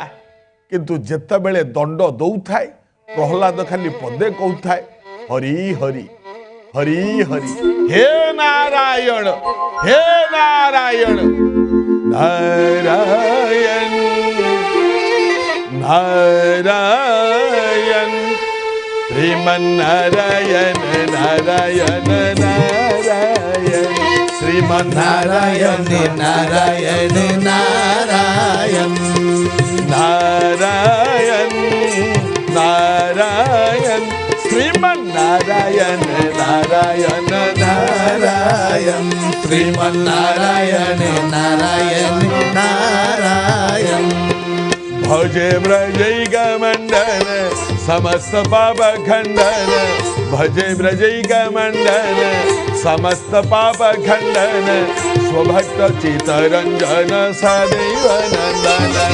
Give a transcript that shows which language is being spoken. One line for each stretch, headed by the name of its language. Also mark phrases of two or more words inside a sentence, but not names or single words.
Odia: କିନ୍ତୁ ଯେତେବେଳେ ଦଣ୍ଡ ଦଉଥାଏ, ପ୍ରହ୍ଲାଦ ଖାଲି ପଦେ କହୁଥାଏ, ହରି ହରି ହରି ହରି, ହେ ନାରାୟଣ, ହେ ନାରାୟଣ, ନାରାୟଣ ନାରାୟଣ, ଶ୍ରୀମନ୍ନାରାୟଣ ନାରାୟଣ ନାରାୟଣ, ଶ୍ରୀମନ୍ନାରାୟଣ ନାରାୟଣ ନାରାୟଣ
Sanskrit: नारायण नारायण, श्रीमन्नारायण नारायण नारायण, श्रीमन्नारायण नारायण नारायण। भजे ब्रजैक मंडन समस्त पाप खंडन, भजे ब्रजैक मंडन समस्त पाप खंडन, स्वभक्त चितरंजन सदैव नंदन